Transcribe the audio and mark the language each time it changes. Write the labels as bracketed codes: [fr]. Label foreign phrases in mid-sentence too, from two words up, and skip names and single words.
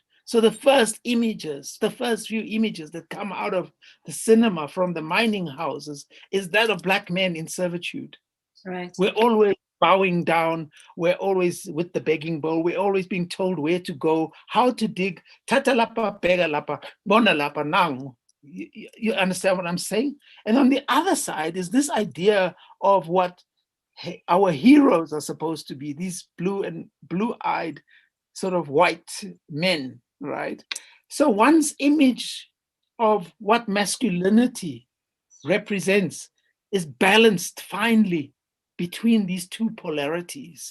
[en] So the first images, the first few images that come out of the cinema from the mining houses is that of Black men in servitude. Right. We're always bowing down. We're always with the begging bowl. We're always being told where to go, how to dig. [zu] Tata lapa, pega lapa, bona lapa, nang. [en] You understand what I'm saying? And on the other side is this idea of what our heroes are supposed to be, these blue-eyed sort of white men, right? So one's image of what masculinity represents is balanced finely between these two polarities.